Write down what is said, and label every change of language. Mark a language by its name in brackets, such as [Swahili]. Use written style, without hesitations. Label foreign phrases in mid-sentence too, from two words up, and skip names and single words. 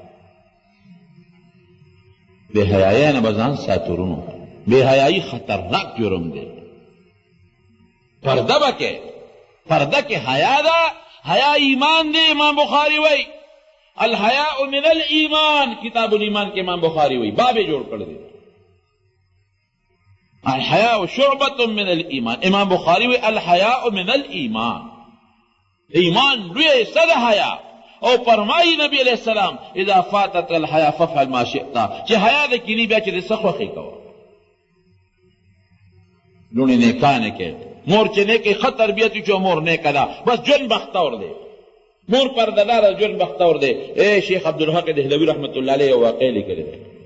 [Pashto] بې حیایۍ نه به ځان ساتو ورونو، بې حیایي خطرناک جرم دی. پرده به کې، پرده کې حیا ده، حیا ایمان دی. امام بخاری وی [Arabic] الحیاء من الایمان، [Pashto] کتاب الایمان کې امام بخاری وی باب جوړ کړ دی [Arabic] الحیاء شعبة من الایمان. [Pashto] امام بخاری وی [Arabic] الحیاء من الایمان، [Pashto] ایمان لوی حصہ ده حیا. او فرمایي نبی [Arabic] علیہ السلام اذا فاتت الحیا فافعل ما شئت، [Pashto] چې حیا د کینی بیا چې د څه خوښې کوه. لوڼې نیکانې کې مور چې نیکې ښه تربیت وي چې مور نیکه ده، بس ژوند بختور دی، مور پردهداره ژوند بختور دی. شیخ عبدالحق دهلوي [Arabic] رحمت الله علیه [Pashto] یو واقع لیکلی دی.